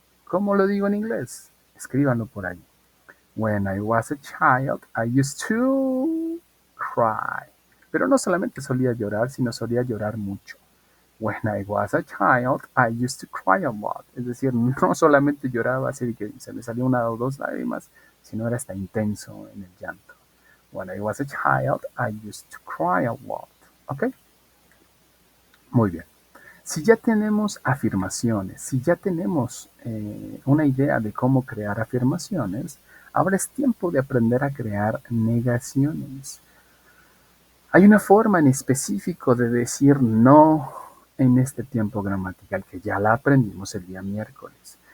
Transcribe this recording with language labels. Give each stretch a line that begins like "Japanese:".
Spanish: ¿Cómo lo digo en inglés? Escríbanlo por ahí.
English: When I was a child, I used to cry.
Spanish: Pero no solamente solía llorar, sino solía llorar mucho.
English: When I was a child, I used to cry a lot.
Spanish: Es decir, no solamente lloraba así de que se me salió una o dos lágrimas, sino era hasta intenso en el llanto.
English: When I was a child, I used to cry a lot.
Spanish: ¿Ok? Muy bien. Si ya tenemos afirmaciones, si ya tenemos una idea de cómo crear afirmaciones, ahora es tiempo de aprender a crear negaciones. Hay una forma en específico de decir no en este tiempo gramatical que ya la aprendimos el día miércoles.